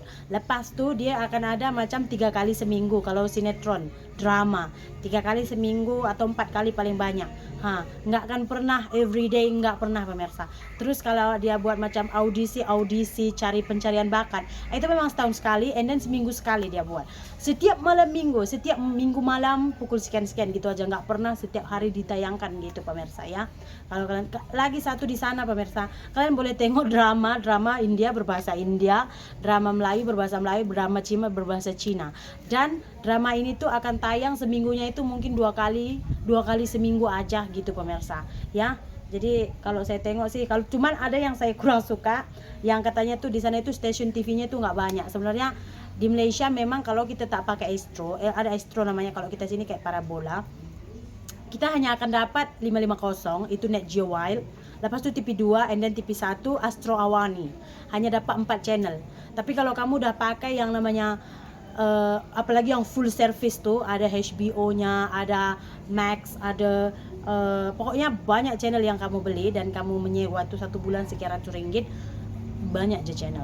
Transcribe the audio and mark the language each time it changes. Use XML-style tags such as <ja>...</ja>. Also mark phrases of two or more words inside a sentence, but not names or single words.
<id>Lepas tuh dia akan ada macam 3 kali seminggu kalau sinetron drama, 3 kali seminggu atau 4 kali paling banyak. Nggak akan pernah everyday, nggak pernah pemirsa. Terus kalau dia buat macam audisi cari pencarian bakat, itu memang setahun sekali,</id> <en>and then</en> <id>seminggu sekali dia buat. Setiap minggu malam pukul sekian gitu aja, nggak pernah setiap hari ditayangkan gitu pemirsa ya. Kalau kalian lagi satu di sana pemirsa, kalian boleh tengok drama India berbahasa India, drama Melayu berbahasa Melayu, drama Cina berbahasa Cina. Dan drama ini tuh akan tayang seminggunya itu mungkin 2 kali seminggu aja gitu pemirsa ya. Jadi kalau saya tengok sih, kalau cuman ada yang saya kurang suka, yang katanya tuh di sana itu stasiun TV-nya tuh nggak banyak. Sebenarnya di Malaysia memang kalau kita tak pakai Astro, ada Astro namanya, kalau kita sini kayak parabola, kita hanya akan dapat 550 itu Net Geo Wild. Lepas tu TV2</id> <en>and then</en> <id>TV1 Astro Awani. Hanya dapat 4 channel. Tapi kalau kamu udah pakai yang namanya apalagi yang</id> <en>full service</en> <id>tuh, ada HBO-nya, ada Max, ada pokoknya banyak channel yang kamu beli dan kamu menyewa tuh 1 bulan sekian ratus ringgit, banyak aja channel.</id>